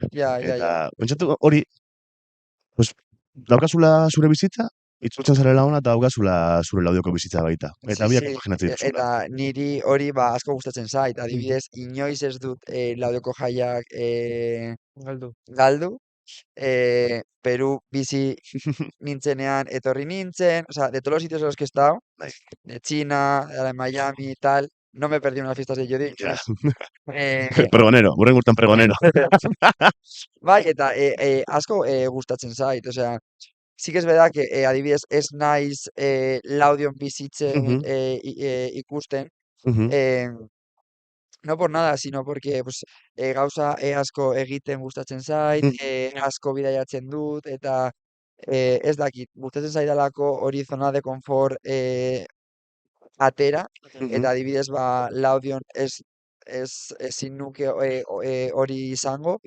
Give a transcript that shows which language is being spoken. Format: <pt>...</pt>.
<eu>ya. Eta, pentsatu hori, pues, daukazula zure bizitza, itzultzen zarela ona, eta daukazula zure laudioko bizitza baita. Eta biak imaginatzen dituzula. Eta niri hori asko gustatzen zait. Adibidez, inoiz ez dut laudioko jaiak Galdu. galdu. Peru bizi nintzenean etorri nintzen,</eu> <es>o sea, de todos los sitios en los que he estado, de China, de Miami y tal, no me perdí unas fiestas de Jodi. Ja. Eh, Pregonero, burren gurtan pregonero.</es> <eu>bai, eta asko gustatzen zait,</eu> <es>osea, sí que es verdad que</es> <eu>adibidez ez naiz Laudion bizitzen ikusten, eh,</eu> <es>no por nada, sino porque pues,</es> <eu>gauza asko egiten gustatzen zait, asko bidaiatzen dut, eta ez dakit, gustatzen zaidalako hori</eu> <es>zona de confort</es> <eu>atera, eta adibidez, ba, Laudion ezin nuke hori izango,</eu>